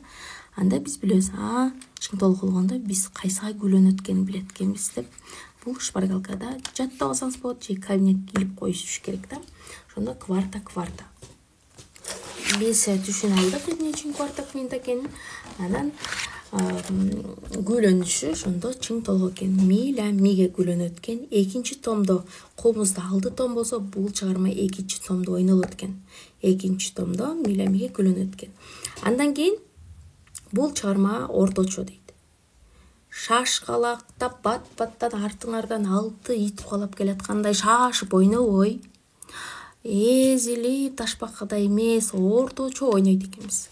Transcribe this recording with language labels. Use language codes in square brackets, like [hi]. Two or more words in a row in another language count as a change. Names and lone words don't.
[ky] Анда биз билебиз, чың толгоо болгондо биз кайсыга гүлөнөт экенин билет экенбиз деп. Бул шпаргалкада жаттап алсаңыз болот, же кабинетке илип коюш керек да. Ошондо кварта. Биз түшүнө алдык эмне үчүн кварта экенин. Анан гүлөнүшү ошондо чың толгоо экен. Ми, ля, миге гүлөнөт экен. Экинчи томдо, колумузда 6 том болсо, бул чыгарма экинчи томдо ойнолот экен. Экинчи томдо ми, ля, миге гүлөнөт экен. Андан кийин бул чыгарма орточо дейт. Шашкалактап бат-баттан артыңардан 6 ит куалап келаткандай шашып ойнобой, эзилип ташбакадай эмес, орточо ойнойт экенбиз.